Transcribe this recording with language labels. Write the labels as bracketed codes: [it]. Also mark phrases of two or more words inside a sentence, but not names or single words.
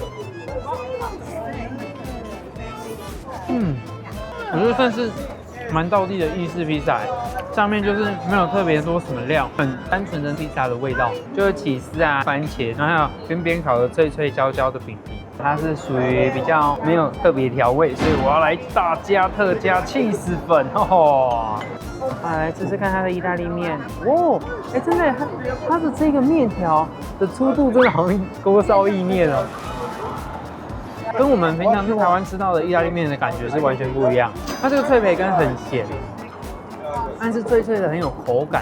[zh] 我覺得算是蠻道地的意式披薩，上面就是沒有特別多什麼料，很單純的披薩的味道，就是起司啊、番茄，然後還有邊邊烤的脆脆焦焦的餅皮。它是屬於比較沒有特別調味，所以我要來大加特加起司粉哦。來試試看它的意大利麵。哦，真的，它的這個麵條的粗度真的好像鍋燒意麵哦，跟我們平常在台灣吃到的意大利麵的感覺是完全不一樣。它這個脆培根很鹹，但是脆脆的很有口感。